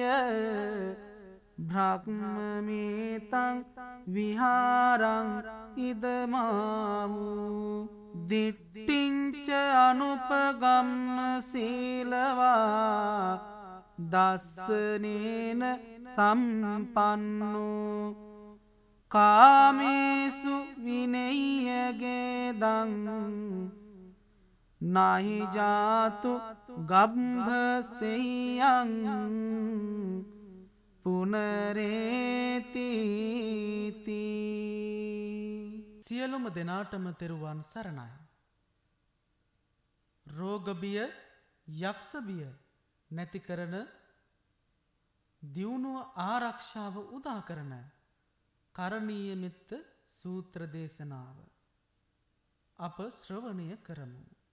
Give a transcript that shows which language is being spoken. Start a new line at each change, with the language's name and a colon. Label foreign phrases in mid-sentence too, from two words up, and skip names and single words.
Pali: බ්‍රහ්මමේතං විහාරං ඉදමාමු දිට්ඨිංච අනුපගම්ම සීලවා දස්සනේන සම්පන්නෝ කාමේසු විනය්‍යගේදං නහි ජාතු ගබ්භසෙය්‍යං පුනරේතිති.
Sinhala: සියලුම දෙනාටම තෙරුවන් සරණයි. රෝගබිය යක්ෂබිය නැති කරන දියුණුව ආරක්ෂාව උදා කරන කරණීය මෙත්ත සූත්‍ර දේශනාව අප ශ්‍රවණය කරමු.